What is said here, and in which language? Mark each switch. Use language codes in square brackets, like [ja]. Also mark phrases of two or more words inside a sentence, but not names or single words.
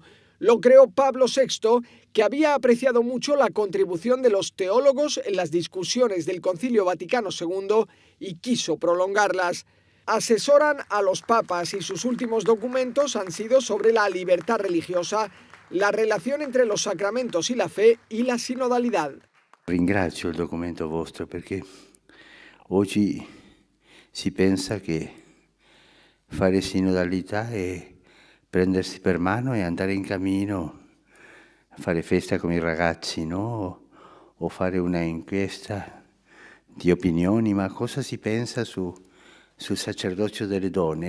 [es] Lo creó Pablo VI, que había apreciado mucho la contribución de los teólogos en las discusiones del Concilio Vaticano II y quiso prolongarlas. Asesoran a los papas y sus últimos documentos han sido sobre la [it] libertà religiosa, [es] la relación entre los sacramentos y la fe y la sinodalidad. [it] Ringrazio il documento vostro perché oggi si pensa che fare sinodalità è prendersi per mano e andare in cammino, fare festa con i ragazzi, no? O fare una inchiesta di opinioni, ma cosa si pensa su sul sacerdozio delle donne.